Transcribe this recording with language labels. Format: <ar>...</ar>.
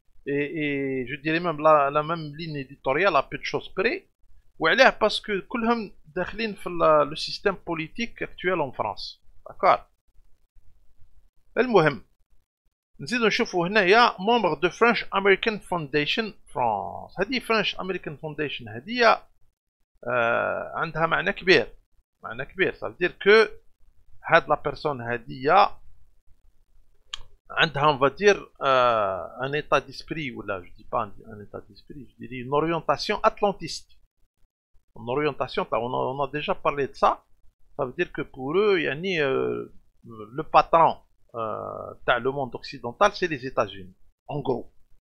<fr>Et je dirais même la même ligne éditoriale à peu de choses près. Voilà, parce que</fr> <ar>كلهم داخلين في</ar> <fr>le système politique actuel en France. D'accord.</fr> <ar>المهم نزيدو نشوفوا هنايا</ar> <fr>membre de</fr> <ar>French American Foundation France. هذه French American Foundation هذه عندها معنى كبير. معنى كبير.</ar> <fr>Ça veut dire que</fr> <ar>هاد</ar> <fr>la personne</fr> <ar>هذه عندها,</ar> <fr>on va dire, un état d'esprit, ou là, je dis pas un état d'esprit, je dirais une orientation atlantiste. Une orientation, on a déjà parlé de ça. Ça veut dire que pour eux, le patron dans le monde occidental, c'est les États-Unis, en gros.</fr>